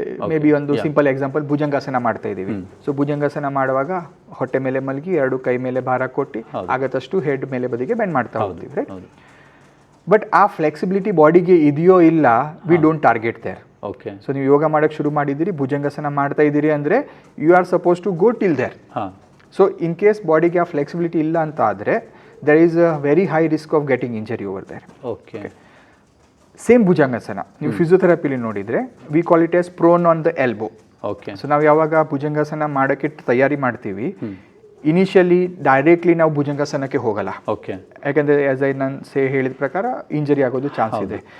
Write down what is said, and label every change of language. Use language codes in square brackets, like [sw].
[kn] May be ಒಂದು simple example, bhujangasana ಮಾಡ್ತಾ ಇದ್ದೀವಿ. ಸೊ ಭುಜಂಗಾಸನ ಮಾಡುವಾಗ ಹೊಟ್ಟೆ ಮೇಲೆ ಮಲಗಿ 2 ಕೈ ಮೇಲೆ ಭಾರ ಕೊಟ್ಟು ಆಗತ್ತಷ್ಟು ಹೆಡ್ ಮೇಲೆ ಬದಿಗೆ ಬೆಂಡ್ ಮಾಡ್ತಾ ಹೋಗ್ತೀವಿ, ರೈಟ್? ಬಟ್ ಆ ಫ್ಲೆಕ್ಸಿಬಿಲಿಟಿ ಬಾಡಿಗೆ ಇದೆಯೋ ಇಲ್ಲ, [en] We don't target there. Okay. [kn] So ನೀವು ಯೋಗ ಮಾಡೋಕ್ಕೆ ಶುರು ಮಾಡಿದ್ದೀರಿ, ಭುಜಂಗಾಸನ ಮಾಡ್ತಾ ಇದ್ದೀರಿ ಅಂದರೆ [en] You are suppose to go till there. [kn] So in case ಬಾಡಿಗೆ ಆ ಫ್ಲೆಕ್ಸಿಬಿಲಿಟಿ ಇಲ್ಲ ಅಂತ ಆದರೆ [en] there is a very high risk of getting injury over there. Okay. [kn] Same bhujangasana ನೀವು ಫಿಸಿಯೋಥೆರಪಿಲಿ ನೋಡಿದರೆ [en] We call it as prone on the elbow. Okay. [kn] So ನಾವು ಯಾವಾಗ ಭುಜಂಗಾಸನ ಮಾಡೋಕ್ಕೆ ತಯಾರಿ ಮಾಡ್ತೀವಿ, ಇನಿಷಿಯಲಿ ಡೈರೆಕ್ಟ್ಲಿ ನಾವು ಭುಜಂಗಾಸನಕ್ಕೆ ಹೋಗಲ್ಲ, [en] okay [kn] ಯಾಕಂದರೆ ಆಸ್ ಐ ನಾನು ಹೇಳಿದ ಪ್ರಕಾರ ಇಂಜರಿ ಆಗೋದು ಚಾನ್ಸ್ ಇದೆ.